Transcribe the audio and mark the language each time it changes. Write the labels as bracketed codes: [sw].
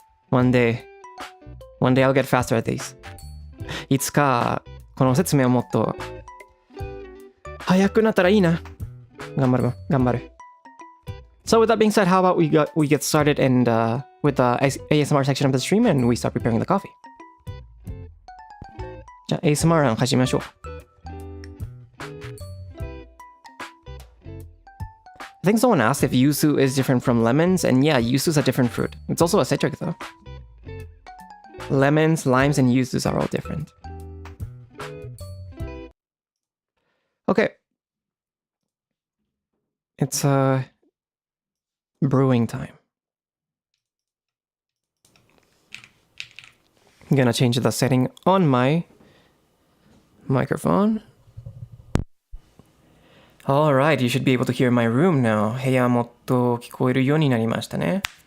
[en] One day I'll get faster at these. [ja] いつかこの説明をもっと早くなったらいいな。頑張る。 [en] So with that being said, how about we get started and with the ASMR section of the stream and we start preparing the coffee. [ja] じゃあ ASMR 始めましょう。 [en] I think someone asked if yuzu is different from lemons, and yeah, yuzu is a different fruit. It's also a citric though. lemons, limes, and yuzus are all different. Okay. It's brewing time. I'm gonna change the setting on my microphone. Alright, you should be able to hear my room now. [ja] 部屋もっと聞こえるようになりましたね。